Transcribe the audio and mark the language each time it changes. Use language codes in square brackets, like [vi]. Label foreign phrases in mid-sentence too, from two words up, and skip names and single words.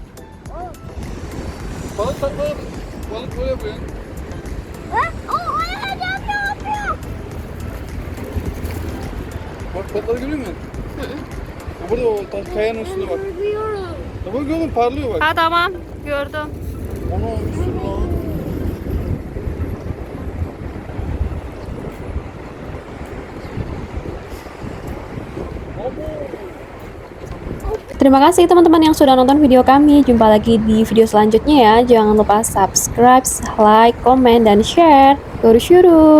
[tr] Balık takma. Balık böyle yapıyor. Bak balıkları görüyor musun? Burada o kayanın üstünde bak. Tamam gördüm parlıyor bak. Ha tamam gördüm. Onu bir sürü lan. [id] Terima kasih teman-teman yang sudah nonton video kami. Jumpa lagi di video selanjutnya ya. Jangan lupa [en] subscribe, like, [id] komen, dan share.